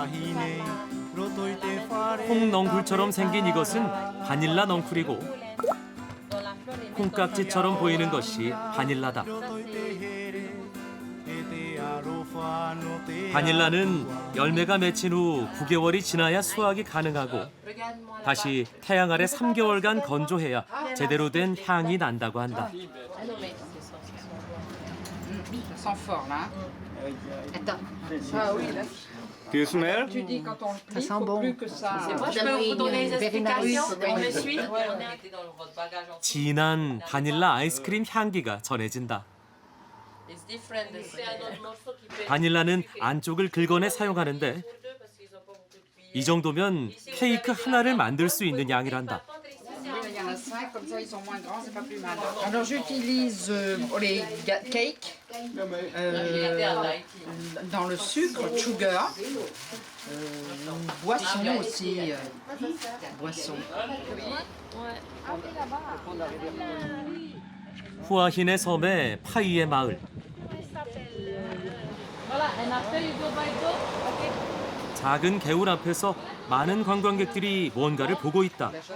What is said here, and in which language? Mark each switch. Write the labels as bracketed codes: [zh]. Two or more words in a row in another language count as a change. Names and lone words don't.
[ko] 콩넝쿨처럼 생긴 이것은 바닐라 넝쿨이고 콩깍지처럼 보이는 것이 바닐라다. 바닐라는 열매가 맺힌 후 9개월이 지나야 수확이 가능하고 다시 태양 아래 3개월간 건조해야 제대로 된 향이 난다고 한다. [en] Do you smell? [fr] Ça sent bon. Moi, je peux vous donner des explications. On me suit. On a été dans votre bagage en [ko] 진한 바닐라 아이스크림 향기가 전해진다. [en] It's different. [fr] C'est un autre morceau qui peut. [ko] 바닐라는 안쪽을 긁어내 사용하는데 이 정도면 케이크 하나를 만들 수 있는 양이란다. [fr] Il y en a 5, comme ça ils sont moins grands, c'est pas plus mal. Alors j'utilise les cakes dans le sucre, sugar, boisson aussi, boisson. [ko] 후아힌의 섬에 파이의 마을. 작은 개울 앞에서 많은 관광객들이 무언가를 보고 있다.